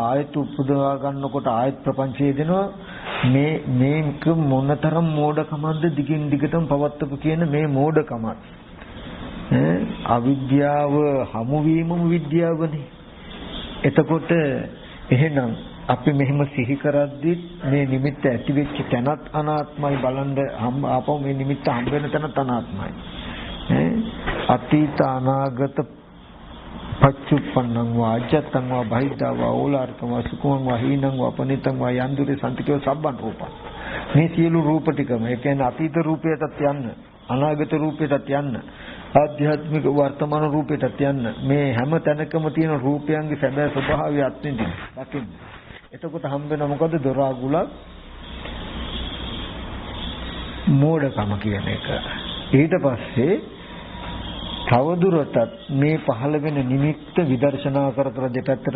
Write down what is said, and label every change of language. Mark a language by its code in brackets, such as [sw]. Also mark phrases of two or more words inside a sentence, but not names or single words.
[si] ආයත උපදවා ගන්නකොට ආයත ප්‍රපංචය දෙනවා මේක මොනතරම් මෝඩකමක්ද දිගින් දිගටම පවත්වපු කියන මේ මෝඩකමත් අවිද්‍යාව හමු වීමම විද්‍යාවනේ එතකොට එහෙනම් අපි මෙහෙම සිහි කරද්දි මේ නිමිත්ත ඇති වෙච්ච තැනත් අනාත්මයි බලන්න ආපහු මේ නිමිත්ත හම්බ වෙන තැනත් අනාත්මයි [pi] අතීත අනාගත පච්චුප්පන්නං වා අජත්තං වා බහිද්ධා වා ඕලාරිකං වා සුඛං වා හීනං වා පනිතං වා යන්දුරේ සම්තිකෝ සබ්බන් රූපං [si] මේ සියලු රූප ටිකම ඒ කියන්නේ අතීත රූපයටත් යන්න අනාගත රූපයටත් යන්න ආධ්‍යාත්මික වර්තමාන රූපයටත් යන්න මේ හැම තැනකම තියෙන රූපයන්ගේ සැබෑ ස්වභාවය අත්විඳින්න දකින්න එතකොට හම්බ වෙන මොකද දොරාගුලක් මෝඩකම කියන එක ඊට පස්සේ තවදුරටත් මේ පහළ වෙන නිමිත්ත විදර්ශනා කර කර දෙපැත්තට